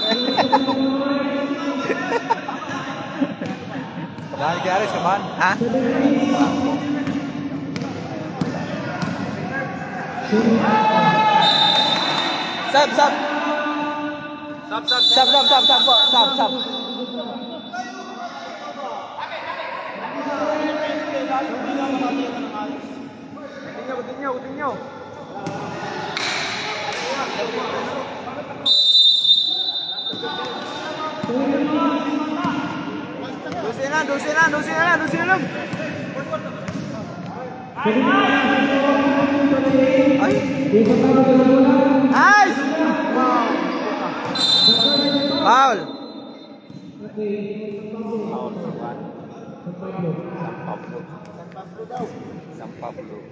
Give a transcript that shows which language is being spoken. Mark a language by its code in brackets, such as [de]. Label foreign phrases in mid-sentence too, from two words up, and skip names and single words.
[tl] Dahil kaya sa man. Ha? Sab. Utinyo. Dosin na lang. Ay. Nice! Foul. San Pablo.